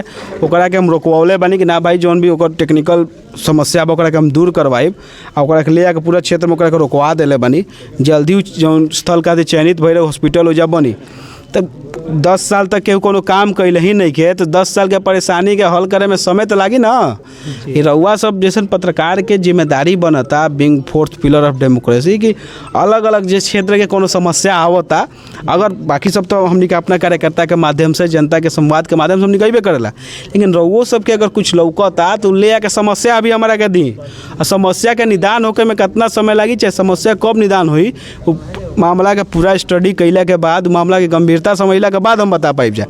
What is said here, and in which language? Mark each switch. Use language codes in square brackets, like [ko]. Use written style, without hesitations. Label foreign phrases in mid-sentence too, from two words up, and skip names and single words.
[bho] ओकरा के हम रोकवले बानी कि ना भाई जौन भी ओकर टेक्निकल समस्या बा ओकरा के हम दूर करवाइब आ ओकरा के ले आके पूरा क्षेत्र में ओकरा के रोकवा देले बानी। जल्दी जौन स्थल का चयनित भई रहे हॉस्पिटल हो जा बनी। तो 10 साल तक केहू कोनो काम कैले ही नहीं के तो 10 साल के परेशानी के हल करे में समय तो लागी ना। ये रउआ सब जैसे पत्रकार के जिम्मेदारी बनता [en] being 4th pillar of democracy [bho] कि अलग अलग जिस क्षेत्र के कोनो समस्या आवता, अगर बाकी सब तो हमनी के अपना कार्यकर्ता के माध्यम से जनता के संवाद के माध्यम से हमनी कईबे करेला, लेकिन रउओ सबके अगर कुछ लौकता तो ले आके समस्या अभी हमारा के दी। और समस्या के निदान होके में कितना समय लगी, चाहे समस्या कब निदान हुई, मामला के पूरा स्टडी कैला के बाद, मामला की गंभीरता समझला के बाद हम बता पाइब जा।